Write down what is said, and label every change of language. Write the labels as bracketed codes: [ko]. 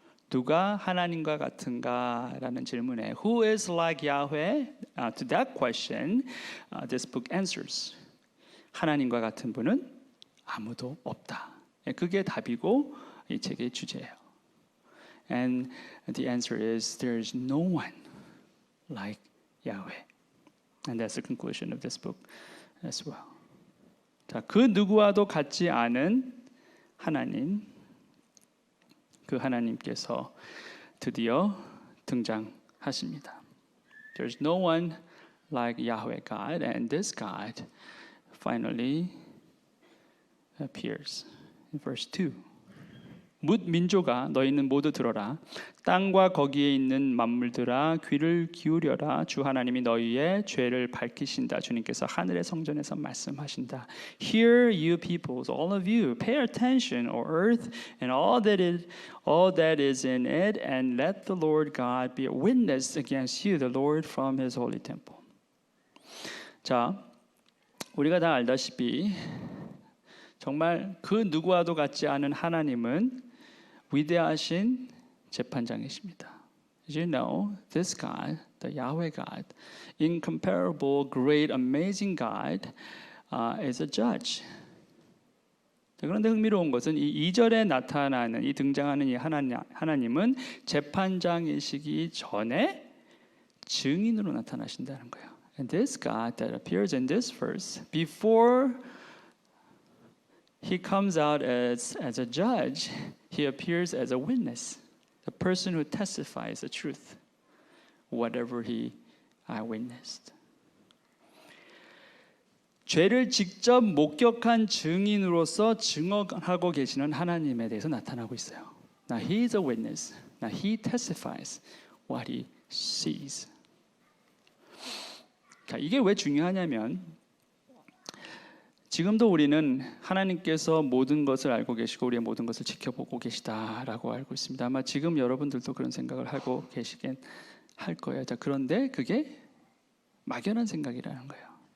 [ko] 누가 하나님과 같은가라는 질문에 [en] Who is like Yahweh? To that question, this book answers. [ko] 하나님과 같은 분은 아무도 없다. 그게 답이고 이 책의 주제예요. [en] And the answer is there is no one like Yahweh. And that's the conclusion of this book as well. [ko] 자, 그 누구와도 같지 않은 하나님, 그 하나님께서 드디어 등장하십니다. [en] There's no one like Yahweh God, and this God finally appears in verse 2. [ko] 뭇 민족아 너희는 모두 들어라. 땅과 거기에 있는 만물들아 귀를 기울여라. 주 하나님이 너희의 죄를 밝히신다. 주님께서 하늘의 성전에서 말씀하신다. [en] Hear you peoples, all of you, pay attention, O earth, and all that is in it, and let the Lord God be a witness against you, the Lord from His holy temple. [ko] 자, 우리가 다 알다시피 정말 그 누구와도 같지 않은 하나님은 위대하신 재판장이십니다. [en] As you know, this God, the Yahweh God, incomparable, great, amazing God, is a judge. [ko] 그런데 흥미로운 것은 이 2절에 나타나는 이 등장하는 이 하나님은 재판장이시기 전에 증인으로 나타나신다는 거예요. [en] And this God that appears in this verse, before He comes out as a judge, He appears as a witness, the person who testifies the truth, whatever he witnessed. [ko] 죄를 직접 목격한 증인으로서 증언하고 계시는 하나님에 대해서 나타나고 있어요. [en] Now He is a witness. Now He testifies what He sees. [ko] 자, 이게 왜 중요하냐면 지금도 우리는 하나님께서 모든 것을 알고 계시고 우리의 모든 것을 지켜보고 계시다라고 알고 있습니다. 아마 지금 여러분들도 그런 생각을 하고 계시긴 할 거예요. 자, 그런데 그게 막연한 생각이라는 거예요.